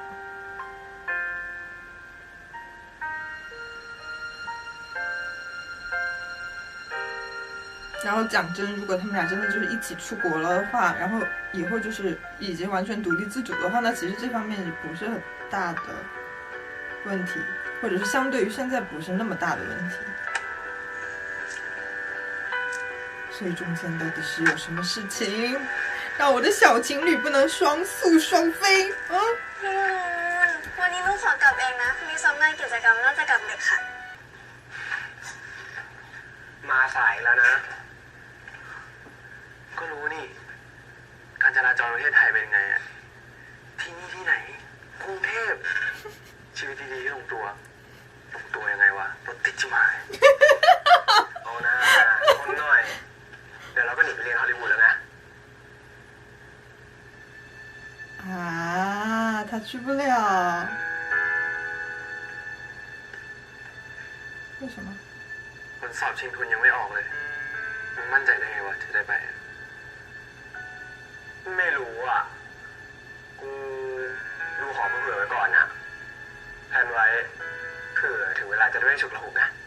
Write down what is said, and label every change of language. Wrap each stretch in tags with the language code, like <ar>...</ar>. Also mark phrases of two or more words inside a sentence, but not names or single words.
<zh>然后讲真，如果他们俩真的就是一起出国了的话，然后以后就是已经完全独立自主的话，那其实这方面不是很大的问题，或者是相对于现在不是那么大的问题。所以中间到底是有什么事情，让我的小情侣不能双宿双飞啊？</zh> <th>วันนี้ลูกขอกลับเองนะพรุ่งนี้ซ้อมงานกิจกรรมน่าจะกลับดึกค่ะ มาสายแล้วนะก็รู้นี่การจราจรประเทศไทยเป็นไงอะที่นี่ที่ไหนกรุงเทพชีวิตดีๆลงตัวยังไงวะรถติดจิ๋มายเอานะคนหน่อยเดี๋ยวเราก็หนีไปเรียนฮอลลีวูดแล้วไง</th> <zh>啊，他去不了。为什么？</zh> <th>ผลสอบชิงทุนยังไม่ออกเลยมึงมั่นใจได้ไงวะจะได้ไป ไม่รู้อ่ะกูดูขอเผื่อไว้ก่อนนะแผนไว้เผื่อถึงเวลาจะได้ไม่ฉุกละหุกนะ</th>